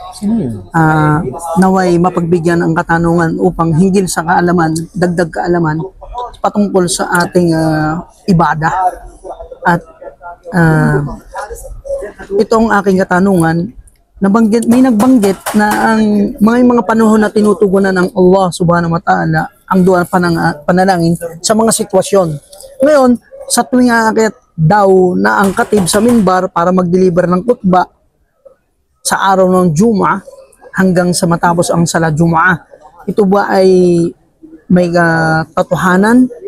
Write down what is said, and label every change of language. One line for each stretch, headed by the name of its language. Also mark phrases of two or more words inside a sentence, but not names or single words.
Filipino: Naway mapagbigyan ang katanungan upang hinggil sa kaalaman, dagdag kaalaman patungkol sa ating ibadah. At itong aking katanungan, may nagbanggit na ang mga panahon na tinutugunan ng Allah
Arabic: سبحانه وتعالى
Filipino: ang dua panalangin sa mga sitwasyon. Ngayon, sa tuwing aakyat daw na ang katib sa minbar para mag-deliver ng khutbah sa araw ng Jum'ah hanggang sa matapos ang
Arabic: صلاة الجمعة,
Filipino: ito ba ay may katotohanan